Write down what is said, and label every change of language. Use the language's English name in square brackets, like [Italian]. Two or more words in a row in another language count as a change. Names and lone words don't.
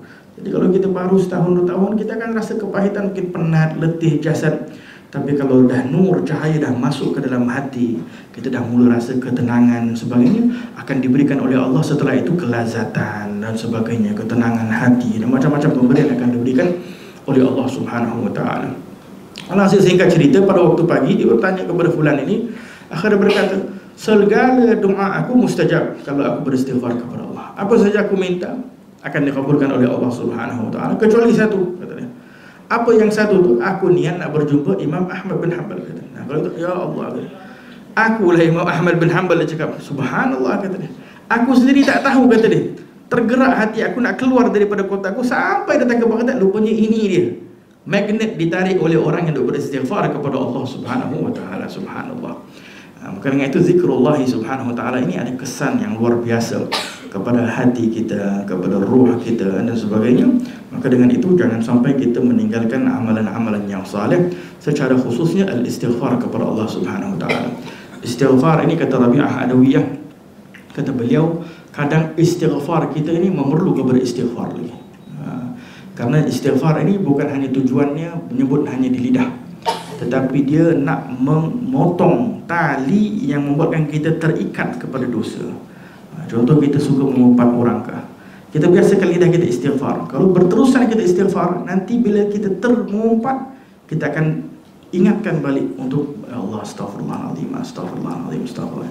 [Malay] Jadi kalau kita baru setahun 2 tahun, kita akan rasa kepahitan, mungkin penat, letih jasad. Tapi kalau dah nur, cahaya dah masuk ke dalam hati, kita dah mula rasa ketenangan sebagainya, akan diberikan oleh Allah setelah itu kelazatan dan sebagainya, ketenangan hati dan macam-macam pemberian akan diberikan oleh Allah [Arabic] سبحانه وتعالى. [Malay] Alhasil singkat cerita, pada waktu pagi dia bertanya kepada fulan ini, akhirnya berkata, segala doa aku mustajab kalau aku beristighfar kepada Allah. Apa saja aku minta akan dikabulkan oleh Allah [Arabic] سبحانه وتعالى, [Malay] kecuali satu, katanya. Apa yang satu tu? Aku niat nak berjumpa Imam Ahmad bin Hanbal, kata. Nah, kalau itu, ya Allah, kata. Akulah Imam Ahmad bin Hanbal, dia cakap. Subhanallah, kata dia. Aku sendiri tak tahu, kata dia. Tergerak hati aku nak keluar daripada kota aku sampai datang ke Baghdad. Rupanya ini dia, magnet ditarik oleh orang yang beristighfar kepada Allah [Arabic] سبحانه وتعالى. [Malay] Subhanallah. Maka dengan itu zikrullah [Arabic] سبحانه وتعالى [Malay] ini ada kesan yang luar biasa kepada hati kita, kepada ruh kita dan sebagainya. Maka dengan itu jangan sampai kita meninggalkan amalan-amalan yang saleh, secara khususnya al-istighfar kepada Allah [Arabic] سبحانه وتعالى. [Malay] Istighfar ini, kata Rabi'ah Adawiyah, kata beliau, kadang istighfar kita ini memerlukan beristighfar lagi. Karena istighfar ini bukan hanya tujuannya menyebut hanya di lidah, tetapi dia nak memotong tali yang membuatkan kita terikat kepada dosa. Contoh, kita suka mengumpat orang kah, kita biasakan lidah kita istighfar. Kalau berterusan kita istighfar, nanti bila kita termengumpat, kita akan ingatkan balik untuk Allah, [Arabic] أستغفر الله العظيم، أستغفر الله العظيم، أستغفر الله.